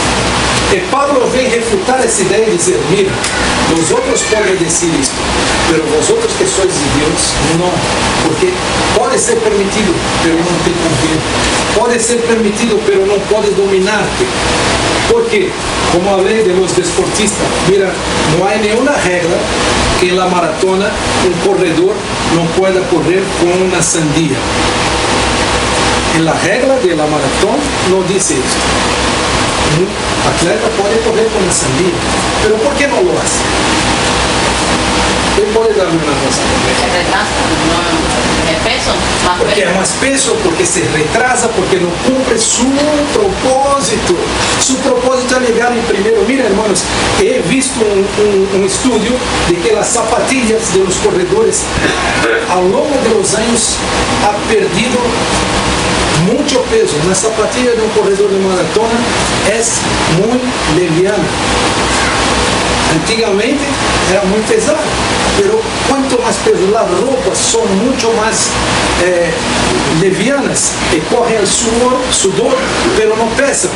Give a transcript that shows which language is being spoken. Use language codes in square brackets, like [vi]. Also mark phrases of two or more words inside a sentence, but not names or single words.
[pt] E Pablo vem refutar essa ideia e dizer: mira, os outros podem dizer isto, mas [es] vosotros que sois [pt] de Deus, não, porque pode ser permitido, mas não te convém. Pode ser permitido, mas não pode dominar-te. Porque, como falei [es] de los deportistas, [pt] mira, não há nenhuma regra que na maratona corredor não pueda correr com uma sandia. [es] En la regla de la maratón no dice esto. Un atleta puede correr con la sandía, pero ¿por qué no lo hace? ¿Quién puede darme una razón? Se retrasa, no es peso, más Porque peso. [pt] é mais peso, porque [es] se retrasa, [pt] porque não cumpre [es] su propósito. Su propósito é llegar em primeiro. Mira, hermanos, he visto um estudio de que as zapatillas de los corredores [pt] ao longo [es] de los años ha perdido mucho peso. La zapatilla de un corredor de maratona es muy liviana. Antigamente era muy pesada, pero cuanto más peso, las ropas son mucho más livianas y corren el sudor, pero no pesan.